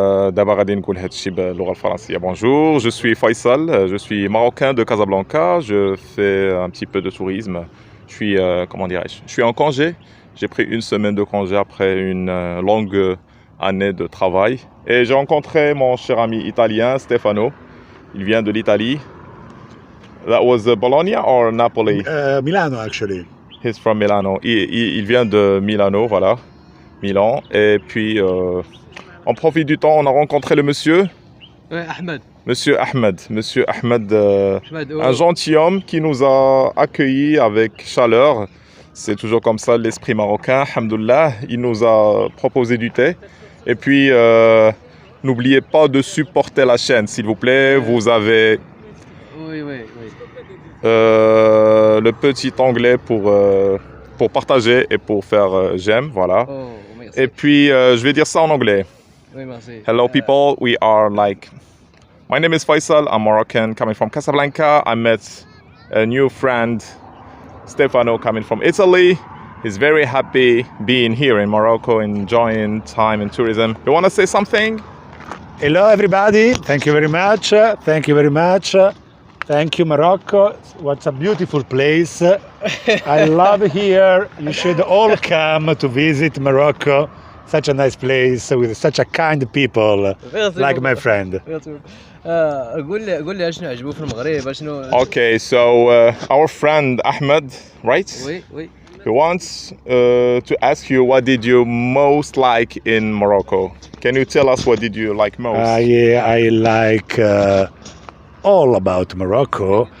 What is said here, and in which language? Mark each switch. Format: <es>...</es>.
<ar>دابا غادي نقول هذا الشيء باللغه الفرنسيه.</ar> <fr>Bonjour, je suis Faisal, je suis marocain de Casablanca, je fais un petit peu de tourisme. Je suis je suis en congé. J'ai pris une semaine de congé après une longue année de travail et j'ai rencontré mon cher ami italien Stefano. Il vient de l'Italie.</fr> <en>That was Bologna or Napoli? Milano actually. He's from Milano.</en> <fr>Il vient de Milano, voilà. Milan. Et puis on profite du temps, on a rencontré le monsieur. Ahmed. Monsieur Ahmed, un gentilhomme qui nous a accueillis avec chaleur. C'est toujours comme ça l'esprit marocain, alhamdoulilah. Il nous a proposé du thé. Et puis, n'oubliez pas de supporter la chaîne, s'il vous plaît. Vous avez le petit onglet pour partager et pour faire j'aime, voilà. Et puis, je vais dire ça en anglais. Oui, merci.</fr> <en>Hello people, we are like... My name is Faisal, I'm Moroccan, coming from Casablanca. I met a new friend, Stefano, coming from Italy. He's very happy being here in Morocco, enjoying time in tourism. You want to say something? Hello everybody, thank you very much. Thank you very much. Thank you Morocco. What a beautiful place. I love here. You should all come to visit Morocco. Such a nice place with such a kind people like my friend.</en> <ar>قول لي شنو عجبو في المغرب شنو.</ar> <en>Okay, so our friend Ahmed, right?</en> <fr>Oui.</fr> <en>He wants to ask you, what did you most like in Morocco? Can you tell us what did you like most? I like all about Morocco.</en>